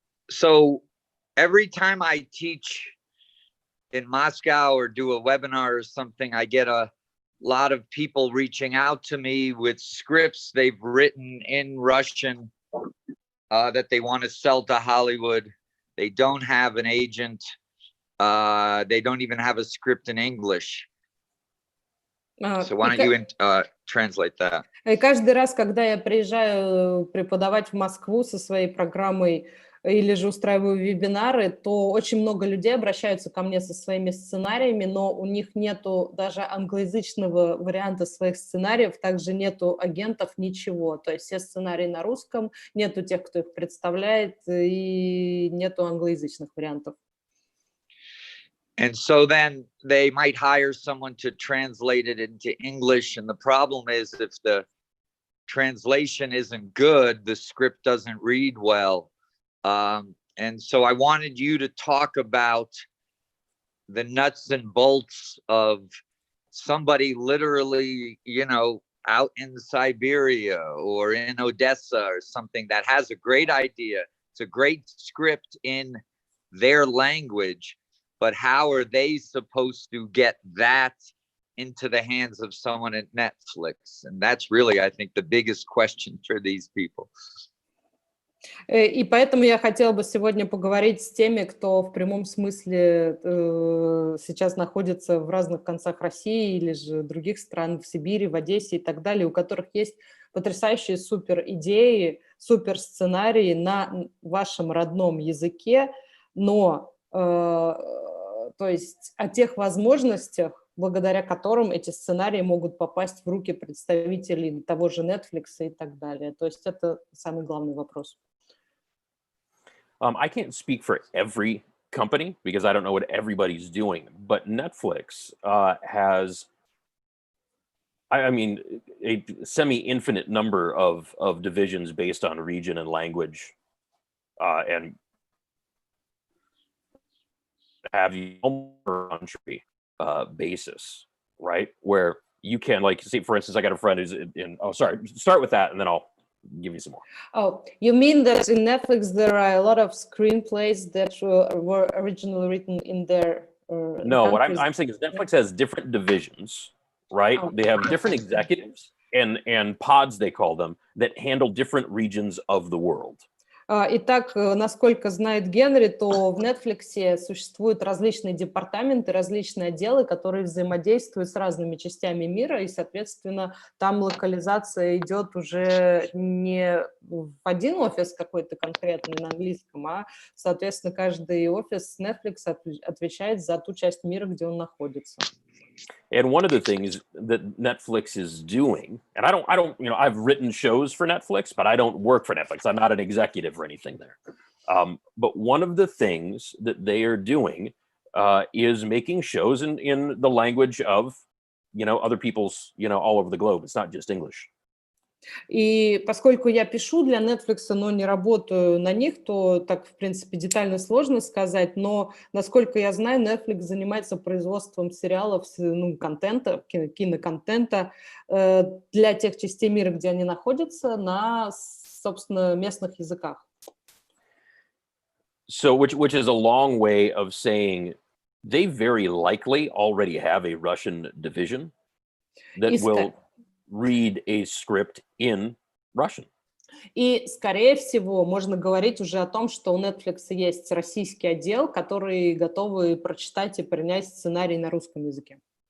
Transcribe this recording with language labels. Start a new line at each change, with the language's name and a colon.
English: So every time I teach in Moscow or do a webinar or something, I get a lot of people reaching out to me with scripts they've written in Russian that they want to sell to Hollywood. They don't have an agent. They don't even have a script in English. So why don't you translate that?
Russian: И каждый раз, когда я приезжаю преподавать в Москву со своей программой или же устраиваю вебинары, то очень много людей обращаются ко мне со своими сценариями, но у них нету даже англоязычного варианта своих сценариев, также нету агентов, ничего. То есть все сценарии на русском, нету тех, кто их представляет, и нету англоязычных вариантов.
English: And so then they might hire someone to translate it into English. And the problem is if the translation isn't good, the script doesn't read well. And so I wanted you to talk about the nuts and bolts of somebody literally, you know, out in Siberia or in Odessa or something that has a great idea. It's a great script in their language. But how are they supposed to get that into the hands of someone at Netflix? And that's really, I think, the biggest question for these people.
Russian: И поэтому я хотела бы сегодня поговорить с теми, кто в прямом смысле сейчас находится в разных концах России или же других стран, в Сибири, в Одессе и так далее, у которых есть потрясающие супер идеи, супер сценарии на вашем родном языке, но то есть о тех возможностях, благодаря которым эти сценарии могут попасть в руки представителей того же Netflix и так далее. То есть это самый главный вопрос.
English: I can't speak for every company because I don't know what everybody's doing, but Netflix has, I mean, a semi-infinite number of divisions based on region and language, and have you on a country basis, right? Where you can, like, say, for instance, I got a friend who's in, oh, sorry, start with that and then I'll give you some more. Oh, you mean that in Netflix there are a lot of screenplays that were originally written in their No, what I'm saying is Netflix has different divisions, right? Oh. They have different executives and pods, they call them, that handle different regions of the world.
Russian: Итак, насколько знает Генри, то в Netflix существуют различные департаменты, различные отделы, которые взаимодействуют с разными частями мира, и, соответственно, там локализация идет уже не в один офис какой-то конкретный на английском, а, соответственно, каждый офис Netflix отвечает за ту часть мира, где он находится.
English: And one of the things that Netflix is doing, and I don't, you know, I've written shows for Netflix, but I don't work for Netflix. I'm not an executive or anything there. But one of the things that they are doing is making shows in the language of, you know, other people's, you know, all over the globe. It's not just English.
Russian: И поскольку я пишу для Netflix, но не работаю на них, то так, в принципе, детально сложно сказать, но, насколько я знаю, Netflix занимается производством сериалов, ну, контента, киноконтента для тех частей мира, где они находятся, на, собственно, местных языках.
English: So, which is a long way of saying they very likely already have a Russian division that will read a script in Russian.
Russian: И, скорее всего, можно говорить уже о том, что у Netflix есть российский отдел, который готовы прочитать и принять сценарий на русском языке.